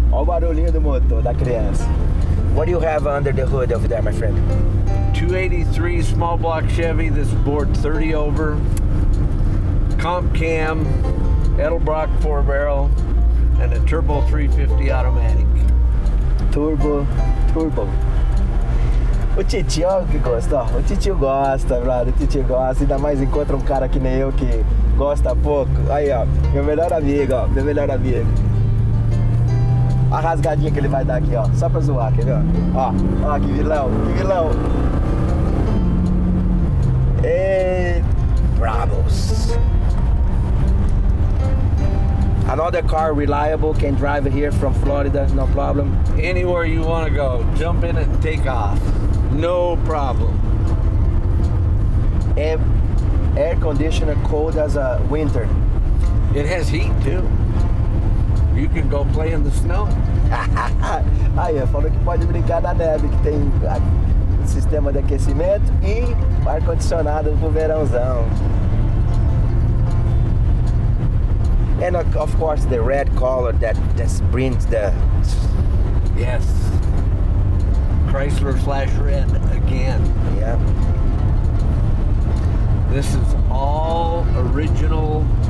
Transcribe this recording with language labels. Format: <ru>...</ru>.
<pt>Olha o barulhinho do motor da criança.</pt> <en>What do you have under the hood over there, my friend? 283 small block Chevy. This is bored 30 over. Comp cam, Edelbrock 4-barrel, and a turbo 350 automatic. Turbo.</en> <pt>O titio, olha que gosta, ó. O titio gosta, brother. O titio gosta. Ainda mais encontra um cara que nem eu que gosta pouco. Aí, ó. Meu melhor amigo, ó. Meu melhor amigo. A rasgadinha que ele vai dar aqui, ó. Só pra zoar, quer ver? Ó, que vilão, que vilão. E... Bravos.</pt> <en>other car reliable can drive it here from Florida, no problem. Anywhere you want to go, jump in it and take off. No problem. And air conditioner cold as a winter. It has heat too. You can go play in the snow.</en> <pt>Aí, falou que pode brincar na neve, que tem sistema de aquecimento e ar-condicionado pro verãozão.</pt> <en>And of course the red color that brings the... Yes. Chrysler Flash Red again. Yeah. This is all original.</en>